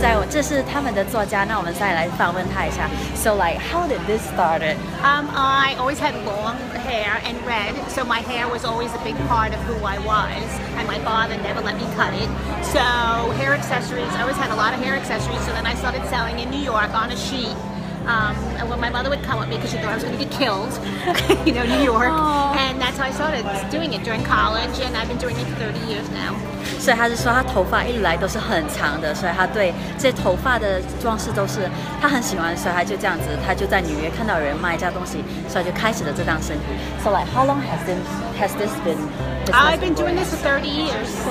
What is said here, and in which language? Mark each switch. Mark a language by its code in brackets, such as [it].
[zh] 这是他们的作家，那我们再来访问他一下。 [en] So like, how did this started? I always had long hair and red, so my hair was always a big part of who I was, and my father never let me cut it. So hair accessories, I always had a lot of hair accessories, so then I started selling in New York on a sheet. And when my mother would come with me because she thought I was going to get killed, New York. And that's how I started doing it during college, and I've been doing it for 30 years now. [zh] 所以他是说他头发一直来都是很长的，所以他对这些头发的装饰都是他很喜欢，所以他就这样子，他就在纽约看到有人卖这样东西，所以就开始了这档生意。 [en] So like how long has this been? I've been doing this for 30 years.